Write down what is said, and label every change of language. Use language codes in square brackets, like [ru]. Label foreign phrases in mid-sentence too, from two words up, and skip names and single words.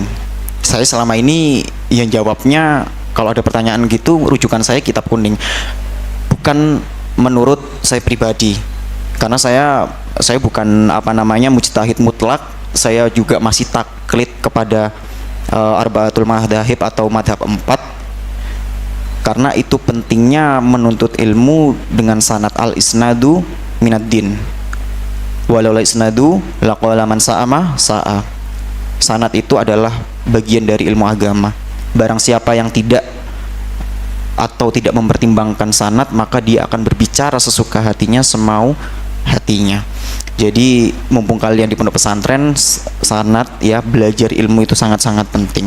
[id] Saya selama ini yang jawabnya kalau ada pertanyaan gitu, rujukan saya kitab kuning, bukan menurut saya pribadi, karena saya bukan mujtahid mutlak. Saya juga masih taklid kepada [ar] أربعة المذاهب [id] atau madhab 4, karena itu pentingnya menuntut ilmu dengan sanad. [ar] الإسناد من الدين ولو لا الإسناد لقال من شاء. [id] Sanad itu adalah bagian dari ilmu agama. Barang siapa yang tidak mempertimbangkan sanad, maka dia akan berbicara sesuka hatinya, semau hatinya. Jadi mumpung kalian di pondok pesantren, sanat ya, belajar ilmu itu sangat-sangat penting.